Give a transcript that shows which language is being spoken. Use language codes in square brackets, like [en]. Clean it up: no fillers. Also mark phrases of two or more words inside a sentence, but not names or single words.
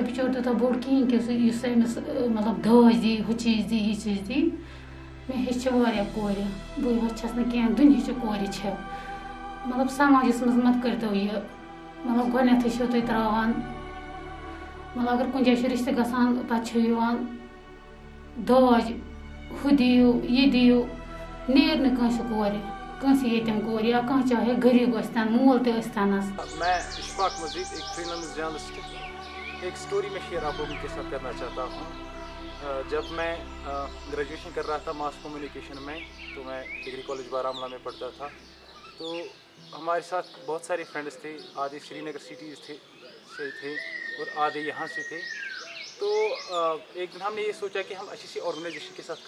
[ks] بِچور تیوٗتاہ بوٚڑ کِہیٖنۍ کہِ یُس أمِس مطلب داج دی ہُہ چیٖز دی یہِ چیٖز دی مےٚ ہیٚچھِ واریاہ کورِ بہٕ یوت چھَس نہٕ کینٛہہ دُنہِچہِ کورِ چھِ مطلب سماجَس منٛز مت کٔرۍتو یہِ مطلب گۄڈنٮ۪تھٕے چھِو تُہۍ ترٛاوان مطلب اگر کُنہِ جایہِ چھُ رِشتہٕ گژھان پَتہٕ چھِ یِوان داج ہُہ دِیِو یہِ دِیِو نیرِ نہٕ کٲنٛسہِ کورِ کٲنٛسہِ ییٚتِم کورِ یا کانٛہہ چاہے غریٖب ٲسۍتَن مول تہِ ٲسۍتَنَس [ur] میں اشفاق مزید ایک [en] freelance journalist [ur] ایک اسٹوری میں شیئر آپ لوگوں کے ساتھ کرنا چاہتا ہوں جب میں گریجویشن کر رہا تھا [en] mass communication [ur] میں تو میں ڈگری کالج بارہمولہ میں پڑھتا تھا تو ہمارے ساتھ بہت سارے فرینڈس تھے آدھے سری نگر سٹیز سے تھے اور آدھے یہاں سے تھے تو ایک دن ہم نے یہ سوچا کہ ہم اچھی سی آرگنائزیشن کے ساتھ